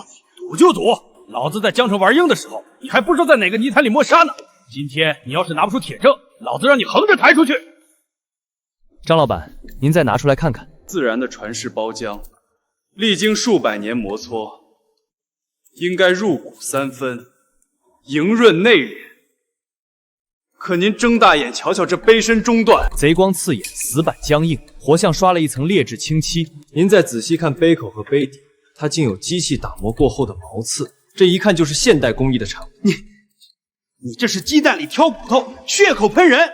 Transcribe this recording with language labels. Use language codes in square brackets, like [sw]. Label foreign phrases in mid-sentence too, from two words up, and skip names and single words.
[zh] 賭就賭，老子在江上玩鷹的時候，你還不知道在哪個泥潭裡摸沙呢。今天你要是拿不出鐵證，老子讓你橫着抬出去。張老闆，您再拿出來看看。自然的傳世包漿，歷經數百年磨搓，應該入骨3分，瑩潤內斂。可您睜大眼瞧瞧這杯身中段，賊光刺眼，死板僵硬，活像刷了一層劣質清漆。您再仔細看杯口和杯底，它竟有機器打磨過後的毛刺，這一看就是現代工藝的產物。你這是雞蛋裡挑骨頭，血口噴人！